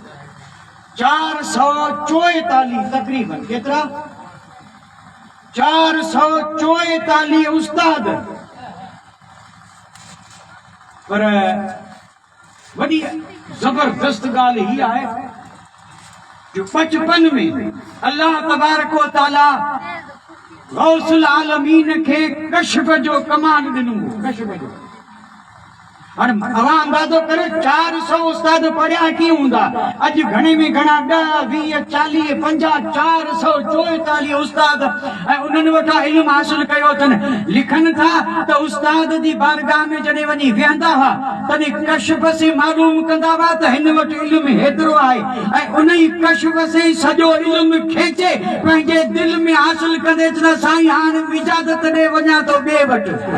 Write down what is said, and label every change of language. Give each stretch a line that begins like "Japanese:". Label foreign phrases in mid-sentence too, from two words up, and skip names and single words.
Sindhi: 444 तकरीबन केतिरा 444 उस्ताद पर वॾी जबरदस्त ॻाल्हि ही आहे जो बचपन में
Arabic: الله تبارك وتعالى
Sindhi: गौसुल आलमीन खे कश्फ जो कमाल ॾिनो कश्फ जो हाणे अवां अंदाज़ो करो 400 उस्ताद पढ़िया कीअं हूंदा अॼु घणे में घणा 10 20 40 50 444 उस्ताद ऐं उन्हनि वटां इल्मु हासिल कयो अथनि लिखनि था त उस्ताद जी बारगाह में जॾहिं वञी वेहंदा हुआ तॾहिं कश्फ से मालूम कंदा हुआ त हिन वटि इल्मु हेतिरो आहे ऐं उन ई कश्फ से सॼो इल्मु खेचे पंहिंजे दिलि में हासिल कंदे त साईं हाणे इजाज़त ॾे वञा थो ॿिए वटि